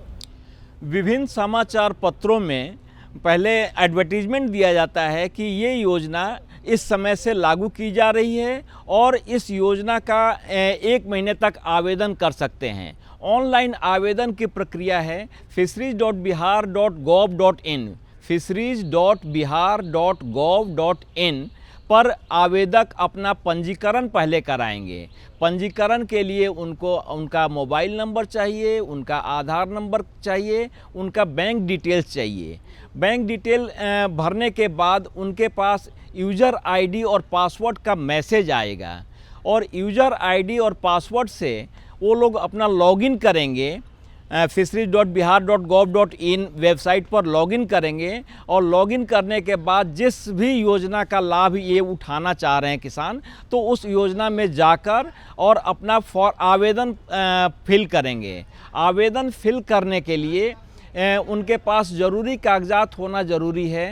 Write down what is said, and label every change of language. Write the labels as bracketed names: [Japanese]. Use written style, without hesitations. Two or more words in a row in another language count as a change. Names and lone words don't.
[Hindi] विभिन्न समाचार पत्रों में पहले एडवर्टीजमेंट दिया जाता है कि ये योजना इस समय से लागू की जा रही है और इस योजना का 1 महीने तक आवेदन कर सकते हैं। ऑनलाइन आवेदन की प्रक्रिया है fisheries.bihar.gov.in fisheries.bihar.gov.in पर आवेदक अपना पंजीकरण पहले कराएंगे। पंजीकरण के लिए उनको उनका [English] mobile number [Hindi] चाहिए, उनका आधार नंबर चाहिए, उनका [English] bank details [Hindi] चाहिए। [English] bank detail [Hindi] भरने के बाद उनके पास [English] user ID [Hindi] और पासवर्ड का मैसेज आएगा और [English] user ID [Hindi] और पासवर्ड से वो लोग अपना लॉगिन करेंगे। fisheries.bihar.gov.in वेबसाइट पर लॉगिन करेंगे और लॉगिन करने के बाद जिस भी योजना का लाभ ये उठाना चाह रहे हैं किसान, तो उस योजना में जाकर और अपना आवेदन फिल करेंगे। आवेदन फिल करने के लिए उनके पास ज़रूरी कागजात होना ज़रूरी है।